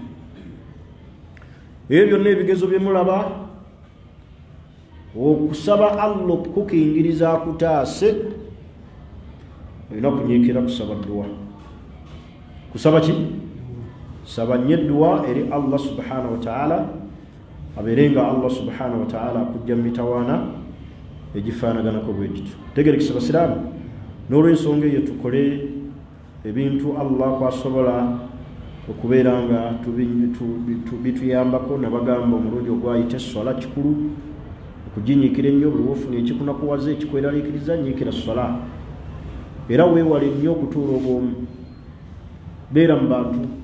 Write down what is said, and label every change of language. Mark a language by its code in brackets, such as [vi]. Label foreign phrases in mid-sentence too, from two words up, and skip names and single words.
[lg] ebyo byonna ebigezo bye mulaba okusaba allah okukukingiriza akutaase olina kunyiikira kusaba dduwa kusaba ki saba nnyo edduwa eri [ar] الله سبحانه وتعالى [lg] abeerenga [ar] الله سبحانه وتعالى [lg] akujja mu mitawaana egifaanaganako bwe gityo tegerekisa basiraamu n'olw'ensonga eyo tukole ebintu allah kwasobola okubeera nga bituyambako nabagamba omulundi ogwayita eswala kikulu okuginyiikira ennyo buli wofuna ekikunakuwaza ekikweraliikiriza nyiikira swala era weewale nnyo okutuula obwomu beera mu bantu